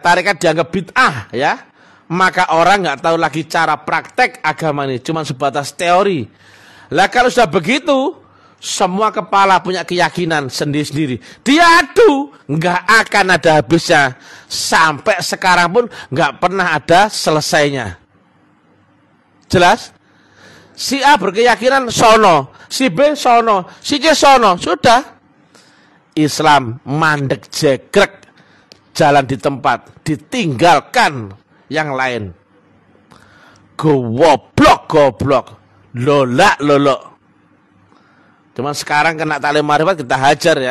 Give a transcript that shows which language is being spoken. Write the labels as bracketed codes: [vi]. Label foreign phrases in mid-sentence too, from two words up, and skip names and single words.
[id] Tarikat dianggap bid'ah ya. Maka orang gak tahu lagi cara praktek agama ini. Cuma sebatas teori. Lah kalau sudah begitu, semua kepala punya keyakinan sendiri-sendiri. Dia adu, nggak akan ada habisnya. Sampai sekarang pun nggak pernah ada selesainya. Jelas? Si A berkeyakinan sono, si B sono, si C sono. Sudah. Islam mandek jegrek, jalan di tempat, ditinggalkan yang lain. Goblok, lolak. Cuman sekarang kena taklim ma'rifat kita hajar ya.